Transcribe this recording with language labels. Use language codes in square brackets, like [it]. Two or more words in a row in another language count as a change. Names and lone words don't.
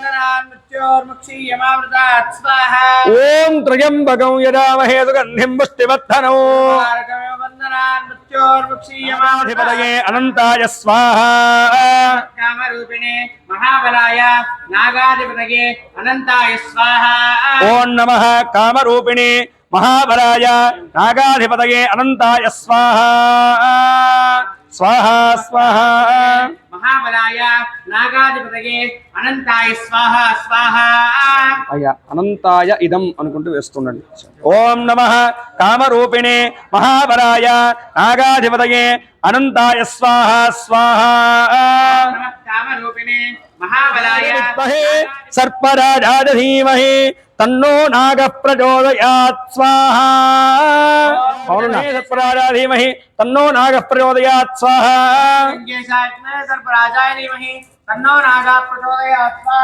[sa] ओं त्रयंबकं यजामहे सुगंधिं पुष्टिवर्धनं. अधिपतये अनंताय स्वाहा. कामरूपिणे महाबलाय नागाधिपतये अनंताय स्वाहा. ओं नमः कामरूपिणे महाबलाय नागाधिपतये अनंताय स्वाहा स्वाहा स्वाहा महाबलाय नागाधिपतये अनंताय स्वाहा स्वाहा [te] అయ్యా [sa] अनंताय इदं [te] అనుకుంటూ వేస్తుండండి. [sa] ओं नमः कामरूपिणे महाबलाय नागाधिपतये अनंताय स्वाहा स्वाहा नमः कामरूपिणे महाबलाय विद्महे सर्पराजाय धीमहि तन्नो नागः प्रचोदयात् स्वाहा सर्पराजाय धीमहि तन्नो नागः प्रचोदयात् स्वाहा सर्पराजाय धीमहि तन्नो नागः प्रचोदयात् स्वाहा